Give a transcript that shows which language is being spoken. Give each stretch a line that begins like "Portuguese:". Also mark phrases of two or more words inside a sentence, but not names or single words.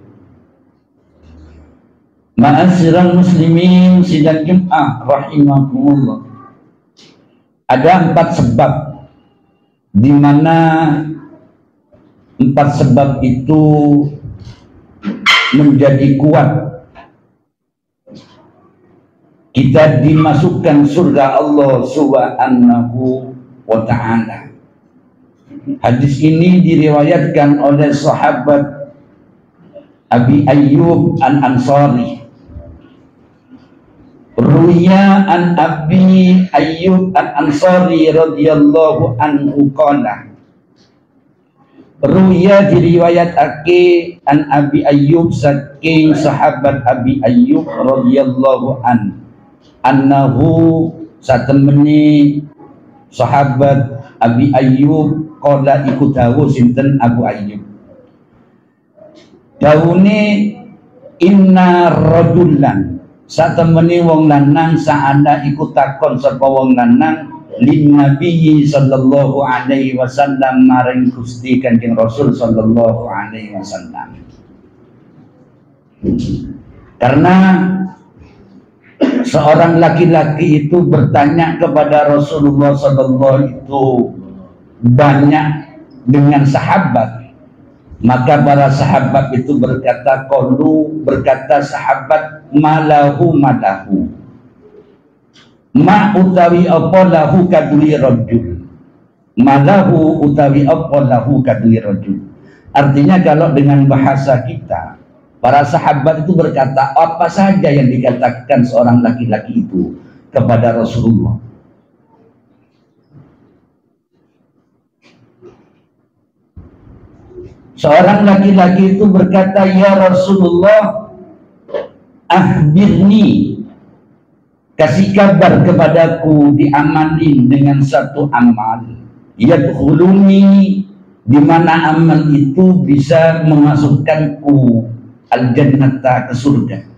Arabic: معاشر المسلمين
Indonesian: sidang Jumat rahimakumullah, ada 4 sebab di mana 4 sebab itu menjadi kuat kita dimasukkan surga
Arabic: الله سبحانه وتعالى.
Indonesian: Hadis ini diriwayatkan oleh sahabat Abi Ayyub Al-Ansari.
Arabic: روي عن أبي أيوب الأنصاري رضي الله عنه قال,
Javanese: ruya diriwayatake an Abi Ayyub saking sahabat Abi Ayyub radhiyallahu anhu satemene sahabat Abi Ayyub qala iku dawuh sinten Abu Ayyub,
Arabic: dawune إن رجلا,
Javanese: satemene wong lanang sa'ala iku takon sapa wong lanang
Arabic: للنبي صلى الله عليه وسلم
Javanese: maring Gusti Kanjeng Rasul
Arabic: صلى الله عليه وسلم.
Indonesian: Karena seorang laki-laki itu bertanya kepada Rasulullah sallallahu itu banyak dengan sahabat, maka para sahabat itu berkata, berkata sahabat,
Arabic: ما له ما
Javanese: utawi apa
Arabic: lahu kaduli rajul, malahu
Javanese: utawi apa
Arabic: lahu kaduli rajul.
Indonesian: Artinya kalau dengan bahasa kita, para sahabat itu berkata apa saja yang dikatakan seorang laki-laki itu kepada Rasulullah. Seorang laki-laki itu berkata,
Arabic: يا رسول الله أخبرني,
Indonesian: kasih kabar kepadaku, diamalin dengan satu amal, yadkhuluni, di mana amal itu bisa memasukkanku al-jannata, ke surga.